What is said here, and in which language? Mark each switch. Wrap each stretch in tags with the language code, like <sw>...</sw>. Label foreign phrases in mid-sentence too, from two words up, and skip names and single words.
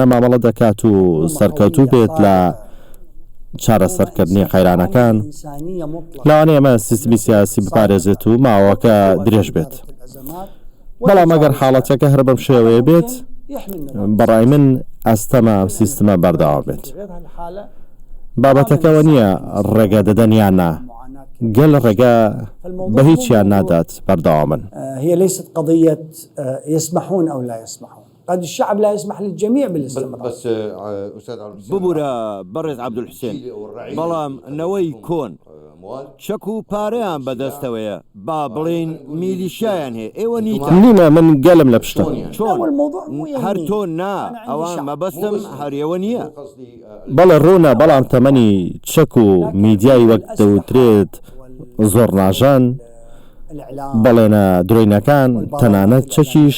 <ckb>مامەڵە دەکات و سەرکەوتوو بێت لە چارەسەرکردنی قەیرانەکان لەوانەیە ئەمە سیستمی سیاسی بپارێزێت و ماوەکە درێژ بێت بەڵام ئەگەر حاڵەتەکە هەر بەم شێوەیە بێت بەڕای من ئەستەمە سیستمە بەردەوام بێت بابەتەکەەوە نییە ڕێگە دەدەن یان نا گەل ڕێگە بە هیچیان نادات بەردەوامن</ckb> <ar>هي ليست قضية يسمحون أو لا يسمحون قد الشعب لا يسمح للجميع بالاستمرار بس أستاذ عبد الحسين</ar> <ckb>ببورە بەڕێز عەبدولحسێن بەڵام نەوەی کۆن چەک و پارەیان بەدەستەوەیە با بڵێن میلیشایان هەیە ئێوە نیتە نیمە من گەلم لە پشتە چۆن هەر تۆ نا ئەوان مەبەستم هەریەوە نییە بەڵێ ڕوونە بەڵام تەمەنی چەک و میدیای وەک دەوترێت زۆر ناژان بەڵێنە درۆینەکان تەنانەت چەکیش</ckb>